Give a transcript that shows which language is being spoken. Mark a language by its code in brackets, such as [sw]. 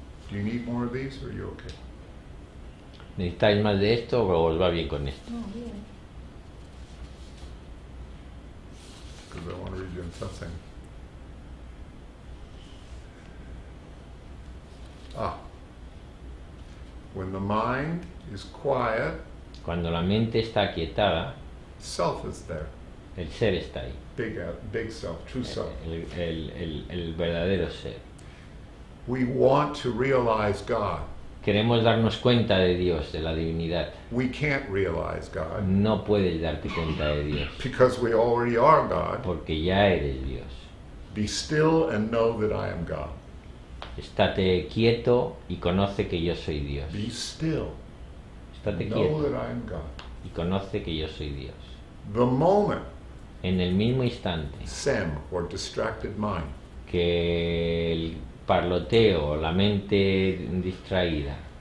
[en] Do you need more of these, or are you okay? [es] ¿Necesitáis más de esto o os va bien con esto? No, bien. [en] Because I want to read you something. When the mind is quiet, [es] Cuando la mente está aquietada, [en] self is there. [es] el ser está ahí, [en] Big self, true self. [es] el verdadero ser. [en] We want to realize God. [es] Queremos darnos cuenta de Dios, de la divinidad. [en] We can't realize God [es] No puedes darte cuenta de Dios, [en] because we already are God. [es] porque ya eres Dios. [en] Be still and know that I am God. [es] Estate quieto y conoce que yo soy Dios. [en] Be still [es] estate [en] Know [es] quieto [en] that I am God. [es] y conoce que yo soy Dios. [en] The moment [es] En el mismo instante [en] SEM, or distracted mind, [es] que el parloteo, la mente distraída,